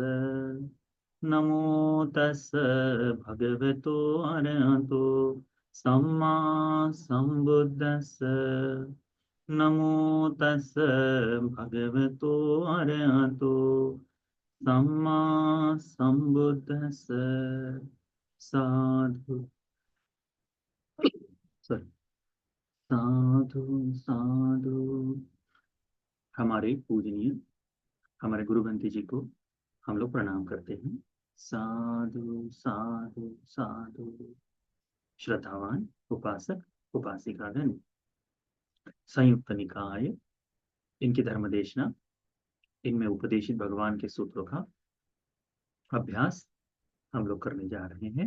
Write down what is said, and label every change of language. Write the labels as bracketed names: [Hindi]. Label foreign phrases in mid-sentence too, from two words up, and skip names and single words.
[Pali] नमो तस् भगवतो अरहतो सम्मा सम्बुद्धस्स। नमो तस् भगवतो अरहतो सम्मा सम्बुद्धस्स। साधु सॉरी, साधु साधु। [Hindi] हमारे पूजनीय हमारे गुरु ग्रंथी जी को हम लोग प्रणाम करते हैं। [Pali] साधु साधु साधु। [Hindi] श्रद्धावान उपासक उपासिकागण, संयुक्त निकाय, इनकी धर्मदेशना, इनमें उपदेशित भगवान के सूत्रों का अभ्यास हम लोग करने जा रहे हैं।